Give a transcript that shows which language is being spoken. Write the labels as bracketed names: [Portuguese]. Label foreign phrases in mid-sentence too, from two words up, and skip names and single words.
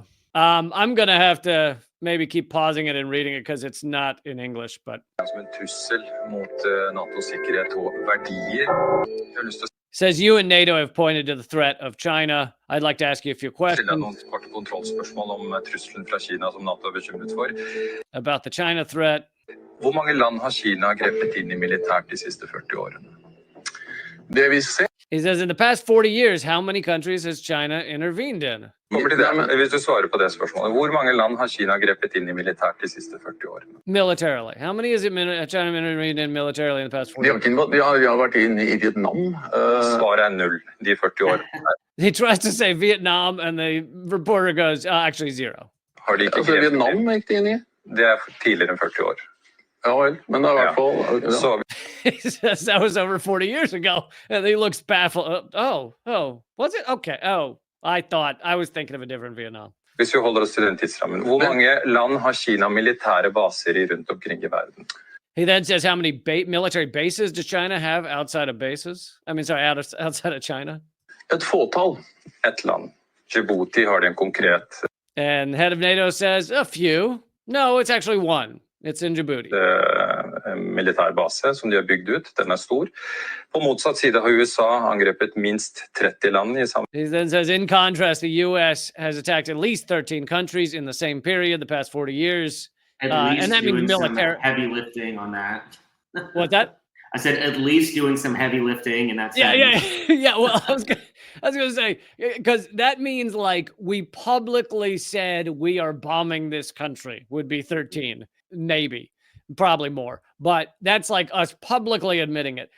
[English] I'm going to have to maybe keep pausing it and reading it because it's not in English, but... Says you and NATO have pointed to the threat of China. I'd like to ask you a few questions about the China threat. [Norwegian] Hvor mange land har Kina grepet inn I militært de siste 40 årene? [English] He says in the past 40 years, how many countries has China intervened in? [Norwegian] Kommer til det, hvis du svarer på det spørsmålet. Hvor mange land har Kina grepet inn I militært de siste 40 årene? [English] Militarily. How many has China intervened in militarily in the past 40 years? [Norwegian] De har vært inn I Vietnam. Svaret 0, de 40 årene. [English] He tries to say Vietnam, and the reporter goes, actually 0. [Norwegian] Har de ikke grepet Vietnam gikk de inn I? Det tidligere enn 40 år. Ja vel, men det I hvert fall... Så [English] He says that was over 40 years ago, and he looks baffled. Oh, was it? Okay, I was thinking of a different Vietnam. [Norwegian] Hvis vi holder oss til den tidsrammen, hvor mange land har Kina militære baser I rundt omkring I verden? [English] He then says, how many military bases does China have outside of bases? Outside of China? [Norwegian] Et fåtall. Et land. Djibouti har de en konkret... [English] And head of NATO says, a few. No, it's actually one. It's in Djibouti. [Norwegian] Militær base som de har bygd ut. Den stor. På motsatt side har USA angrepet minst 30 land I samme. [English] He then says, in contrast, the U.S. has attacked at least 13 countries in the same period, the past 40 years. At least and that doing means military. Some heavy lifting on that. What's that? I said at least doing some heavy lifting, and that's yeah. Well, I was gonna say, because that means like we publicly said we are bombing this country would be 13, maybe, probably more, but that's like us publicly admitting it.